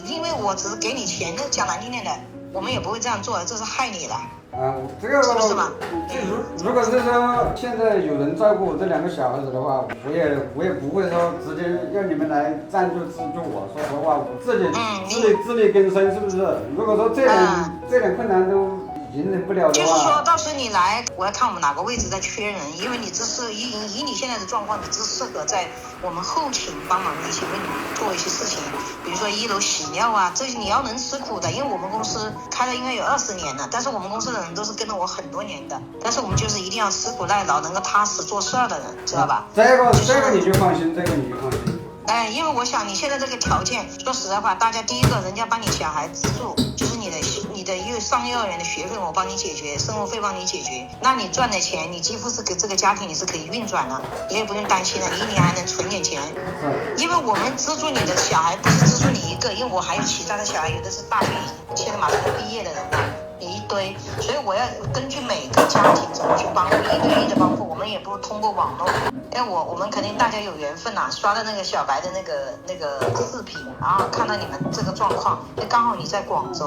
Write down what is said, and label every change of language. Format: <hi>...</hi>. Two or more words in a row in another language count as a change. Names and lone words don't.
<zh>因為我只是給你錢，那講難聽點的，我們也不會這樣做，這是害你的。這個是不是嘛？如果是說現在有人照顧我這2個小孩子的話，我也不會說直接要你們來贊助資助我。說實話，我自己自力更生，是不是？如果說這點困難都应付不了的话，就是说到时候你来，我要看我们哪个位置在缺人，因为你只是以你现在的状况，你只适合在我们后勤帮忙一些，为你做一些事情，比如说1楼洗尿啊，这些你要能吃苦的，因为我们公司开了应该有20年了，但是我们公司的人都是跟了我很多年的，但是我们就是一定要吃苦耐劳，能够踏实做事的人，知道吧？这个你就放心，这个你就放心。哎，因为我想你现在这个条件，说实在话，大家第一个人家帮你小孩资助，就是你的上幼儿园的学費我幫你解決，生活費幫你解決，那你賺的錢，你幾乎是給這個家庭你是可以運轉的，你也不用擔心了，你一年還能存點錢。因為我們資助你的小孩不是資助你一個，因為我還有其他的小孩，有的是大學現在馬上就畢業的人了，有一堆，所以我要根據每個家庭怎麼去幫助，一對一的幫助，我們也不通過網絡，因為我們肯定大家有緣分啊，刷的那個小白的那個視頻，然後看到你們這個狀況，因為剛好你在廣州。</zh>